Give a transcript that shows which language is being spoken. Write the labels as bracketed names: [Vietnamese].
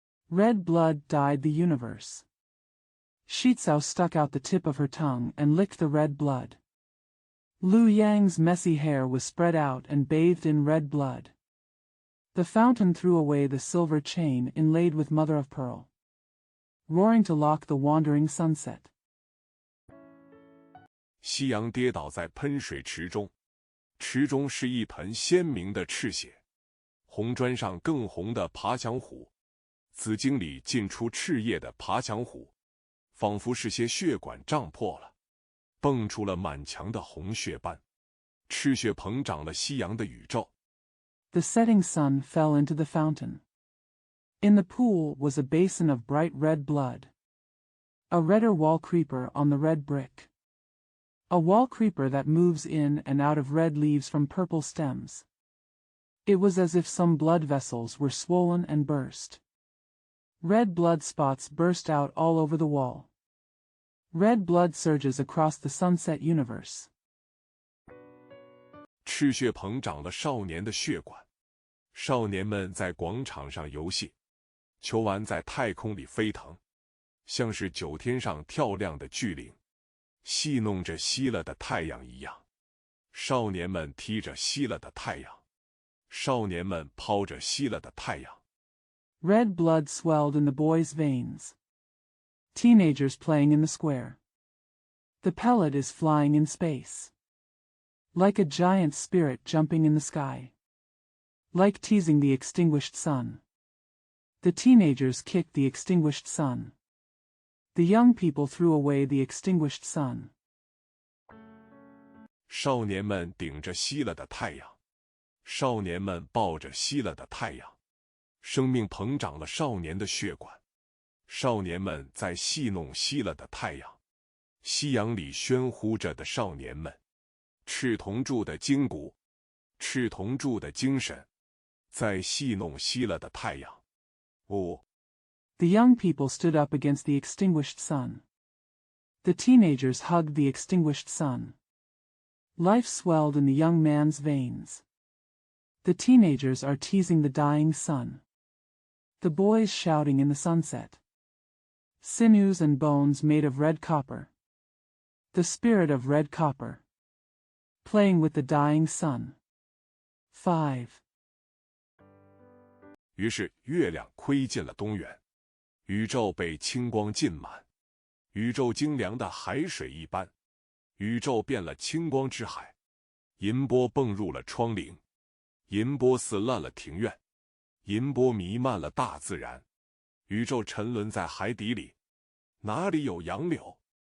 [English] Red blood dyed the universe. Shizao stuck out the tip of her tongue and licked the red blood. Lu Yang's messy hair was spread out and bathed in red blood. The fountain threw away the silver chain inlaid with mother of pearl, roaring to lock the wandering sunset. [Chinese] 夕阳跌倒在喷水池中，池中是一盆鲜明的赤血，红砖上更红的爬墙虎，紫茎里浸出赤液的爬墙虎，仿佛是些血管胀破了，蹦出了满墙的红血斑。赤血膨胀了夕阳的宇宙。 [English] The setting sun fell into the fountain. In the pool was a basin of bright red blood. A redder wall creeper on the red brick. A wall creeper that moves in and out of red leaves from purple stems. It was as if some blood vessels were swollen and burst. Red blood spots burst out all over the wall. Red blood surges across the sunset universe. [Chinese] 赤血膨胀了少年的血管，少年们在广场上游戏，球丸在太空里飞腾，像是9天上跳亮的巨灵，戏弄着熄了的太阳一样。少年们踢着熄了的太阳，少年们抛着熄了的太阳。 [English] Red blood swelled in the boys' veins. Teenagers playing in the square. The pellet is flying in space. Like a giant spirit jumping in the sky. Like teasing the extinguished sun. The teenagers kicked the extinguished sun. The young people threw away the extinguished sun. [Chinese] 少年们顶着熄了的太阳，少年们抱着熄了的太阳，生命膨胀了少年的血管，少年们在戏弄熄了的太阳，夕阳里喧呼着的少年们，赤铜铸的筋骨，赤铜铸的精神，在戏弄熄了的太阳。哦。 [English] The young people stood up against the extinguished sun. The teenagers hugged the extinguished sun. Life swelled in the young man's veins. The teenagers are teasing the dying sun. The boys shouting in the sunset. Sinews and bones made of red copper. The spirit of red copper. Playing with the dying sun. 5. [Chinese] 于是月亮窥进了东原，宇宙被清光浸满，宇宙晶凉的海水一般，宇宙变了清光之海，银波蹦入了窗棂，银波撕烂了庭院，银波弥漫了大自然，宇宙沉沦在海底里，哪里有杨柳？